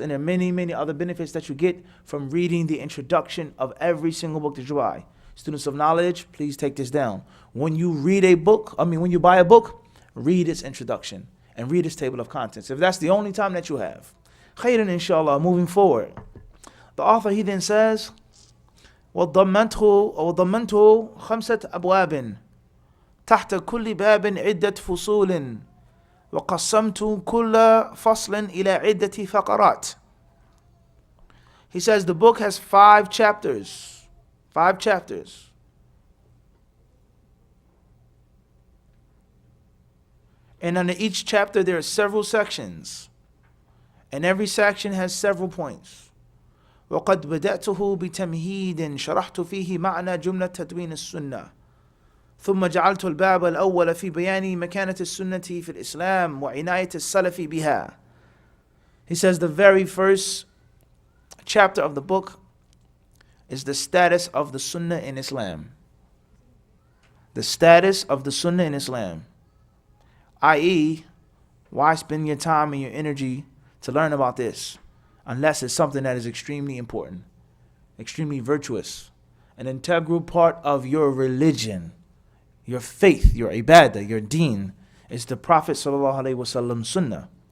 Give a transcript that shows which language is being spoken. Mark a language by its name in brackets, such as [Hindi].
[English] And there are many, many other benefits that you get from reading the introduction of every single book that you buy. Students of knowledge, please take this down. When you read a book, when you buy a book, read its introduction and read its table of contents. If that's the only time that you have. Khairan, inshallah, moving forward. The author, he then says, [Arabic] وضمنته 5 أبواب تحت كل باب عدة فصول وَقَسَّمْتُ كُلَّ فَصْلٍ إِلَى عِدَّةِ فَقَرَاتٍ. [English] He says the book has 5 chapters. 5 chapters. And under each chapter there are several sections. And every section has several points. [Arabic] وقد بدأته بتمهيد شرحت فيه معنى جملة تدوين السنة ثم جعلت الباب الأول في بيان مكانة السنة في الإسلام وعناية السلف بها. [English] He says the very first chapter of the book is the status of the sunnah in Islam. The status of the sunnah in Islam. I.e., why spend your time and your energy to learn about this unless it's something that is extremely important, extremely virtuous, an integral part of your religion, your faith, your ibadah, your deen, is the Prophet ﷺ sunnah.